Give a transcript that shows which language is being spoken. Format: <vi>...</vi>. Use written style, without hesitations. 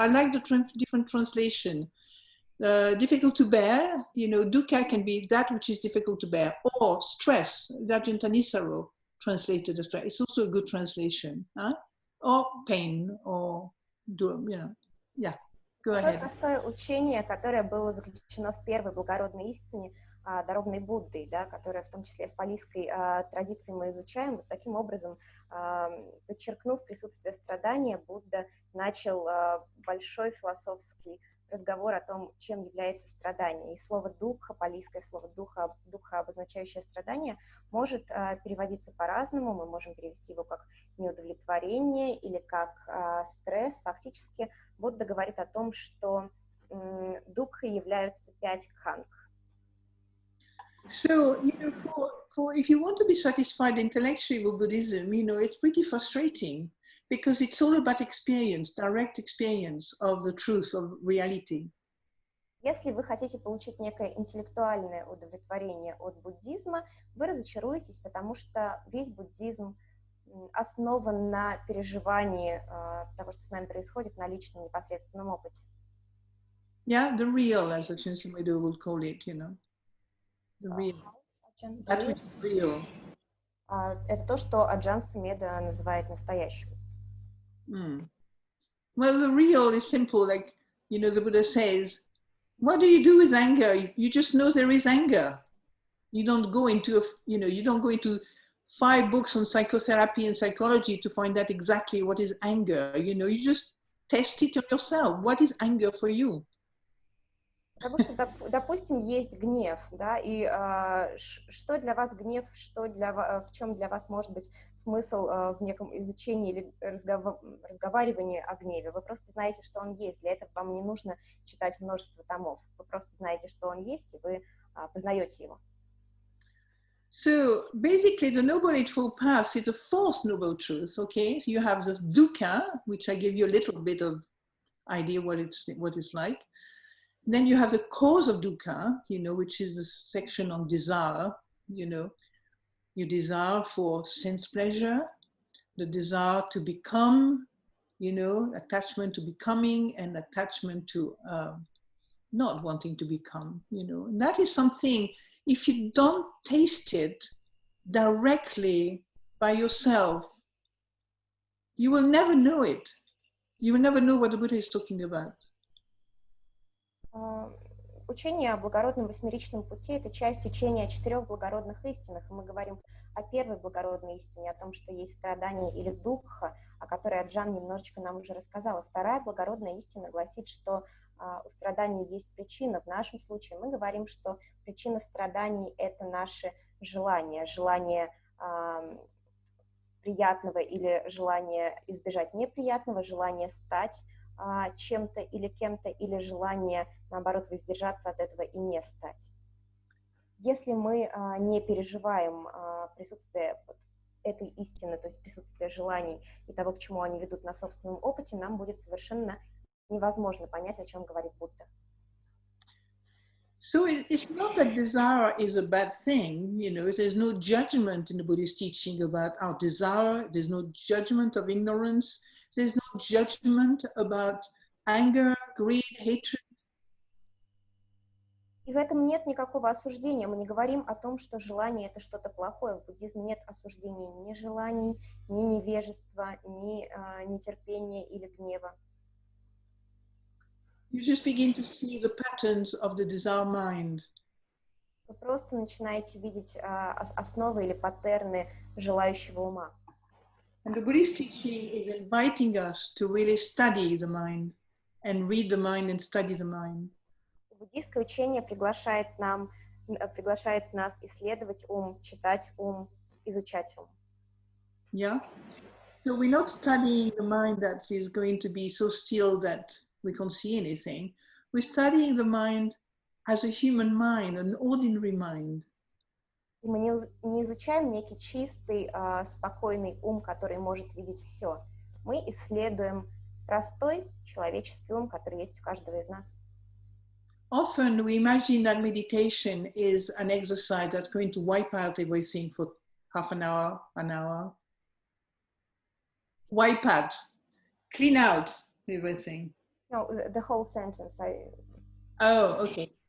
<en>I like the different translation. Difficult to bear, you know, dukkha can be that which is difficult to bear, or stress, that Tanisaro translated as stress. It's also a good translation, huh? Or pain, or, you know, yeah, go</en> <ru>Такое</ru> <en>ahead.</en> <ru>простое учение, которое было заключено в первой благородной истине, дарованной Буддой, да, которая в том числе в палийской традиции мы изучаем. Вот таким образом, подчеркнув присутствие страдания, Будда начал большой философский разговор о том, чем является страдание. И слово «дукха», палийское слово «духа», обозначающее страдание, может переводиться по-разному. Мы можем перевести его как неудовлетворение или как стресс. Фактически Будда говорит о том, что дукхой являются 5 кханг.</ru> <en>So, you know, if you want to be satisfied intellectually with Buddhism, you know, it's pretty frustrating because it's all about experience, direct experience of the truth, of reality.</en> <ru>Если вы хотите получить некое интеллектуальное удовлетворение от буддизма, вы разочаруетесь, потому что весь буддизм основан на переживании того, что с нами происходит, на личном непосредственном опыте.</ru> <en>Yeah, the real, as Aджан Сундарой would call it, you know. The real. That which is real.</en> <ru>Это то, что Аджан Сумеда называет настоящим.</ru> <en>Well, the real is simple, like, you know, the Buddha says, what do you do with anger? You just know there is anger. You don't go into, you don't go into 5 books on psychotherapy and psychology to find out exactly what is anger. You know, you just test it on yourself. What is anger for you?</en> <ru>Потому что, допустим, есть гнев, да, и что для вас гнев, в чем для вас может быть смысл в неком изучении или разговаривании о гневе. Вы просто знаете, что он есть, для этого вам не нужно читать множество томов. Вы просто знаете, что он есть, и вы познаете его.</ru> <en>So basically, the Noble Eightfold Path is the 4th noble truth. Okay, you have the dukkha, which I give you a little bit of idea what it's like. Then you have the cause of dukkha, you know, which is a section on desire. You know, you desire for sense pleasure, the desire to become, you know, attachment to becoming, and attachment to not wanting to become. You know, and that is something. If you don't taste it directly by yourself, you will never know it. You will never know what the Buddha is talking about.</en> <ru>Учение о Благородном Восьмеричном Пути — это часть учения о 4 благородных истинах, и мы говорим о первой благородной истине, о том, что есть страдание или дукха, о которой Аджан немножечко нам уже рассказала. Вторая благородная истина гласит, что у страданий есть причина. В нашем случае мы говорим, что причина страданий — это наши желания, желание приятного или желание избежать неприятного, желание стать чем-то или кем-то, или желание, наоборот, воздержаться от этого и не стать. Если мы не переживаем присутствие этой истины, то есть присутствие желаний и того, к чему они ведут на собственном опыте, нам будет совершенно невозможно понять, о чем говорит Будда.</ru> <en>So it's not that desire is a bad thing, you know, there's no judgment in the Buddhist teaching about our desire, there's no judgment of ignorance, there's no judgment about anger, greed, hatred.</en> <ru>И в этом нет никакого осуждения. Мы не говорим о том, что желание — это что-то плохое. В буддизме нет осуждения ни желаний, ни невежества, ни нетерпения или гнева.</ru> <en>You just begin to see the patterns of the desire mind.</en> <ru>Вы просто начинаете видеть основы или паттерны желающего ума.</ru> <en>And the Buddhist teaching is inviting us to really study the mind and read the mind and study the mind.</en> <ru>Буддийское учение приглашает нас исследовать ум, читать ум, изучать ум.</ru> <en>Yeah? So we're not studying the mind that is going to be so still that we can't see anything. We're studying the mind as a human mind, an ordinary mind.</en> <ru>И мы не изучаем некий чистый, спокойный ум, который может видеть все. Мы исследуем простой человеческий ум, который есть у каждого из нас.</ru> <en>Often we imagine that meditation is an exercise that's going to wipe out everything for half an hour, an hour. Wipe out, clean out everything. No, the whole sentence. Oh, okay.</en>